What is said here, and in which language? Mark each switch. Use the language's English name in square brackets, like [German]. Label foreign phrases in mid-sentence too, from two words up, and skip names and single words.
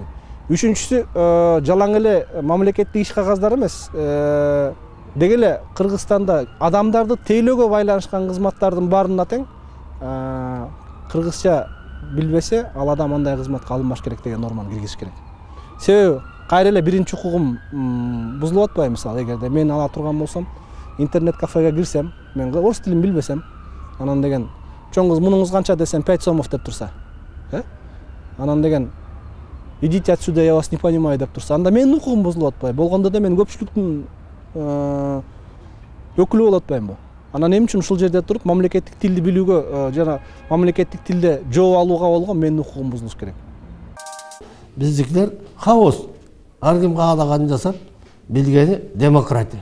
[Kyrgyz] Үчүнчүсү, жалаң эле мамлекеттик иш кагаздар эмес, деги эле Кыргызстанда адамдарды тейлөөгө байланышкан кызматтардын баарына тең кыргызча билбесе, ал адам андай кызматка алынбаш керек деген норманы киргизиш керек. Себеби кайра эле биринчи укугум бузулуп атпайбы? Мисалы, эгерде мен ала турган болсом, интернет кафеге кирсем, мен орус тилин билбесем, анан деген чоң кыз мунуңуз канча десем 5 сомов деп турса, анан деген [Russian] идите отсюда, я вас не понимаю [Kyrgyz] деп турса, анда менин укугум бузулуп атпайбы? Болгондо да мен көпчүлүктүн өкүлү болуп атпаймынбы? Анан эмне үчүн ушул жерде туруп мамлекеттик тилди билүүгө жана мамлекеттик тилде жооп алууга болгон менин укугум бузулуш керек? Биздикилер хаос. Ар ким каалаганын жасап, билгени демократия.